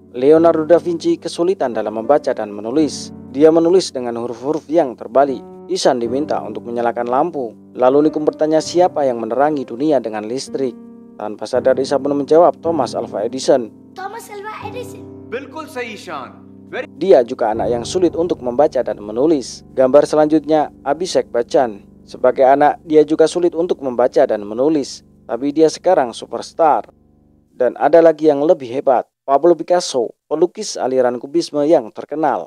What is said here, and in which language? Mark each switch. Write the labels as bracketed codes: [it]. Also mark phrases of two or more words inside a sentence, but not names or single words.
[id] Leonardo da Vinci kesulitan dalam membaca dan menulis. Dia menulis dengan huruf-huruf yang terbalik. Ihsan diminta untuk menyalakan lampu. Lalu Nikum bertanya siapa yang menerangi dunia dengan listrik. Tanpa sadar Ihsan pun menjawab Thomas Alva Edison. Thomas Alva Edison. [hi] बिल्कुल सही ईशान. [id] Dia juga anak yang sulit untuk membaca dan menulis. Gambar selanjutnya Abhishek Bachchan. Sebagai anak, dia juga sulit untuk membaca dan menulis. Tapi dia sekarang superstar. Dan ada lagi yang lebih hebat, Pablo Picasso, pelukis aliran kubisme yang terkenal.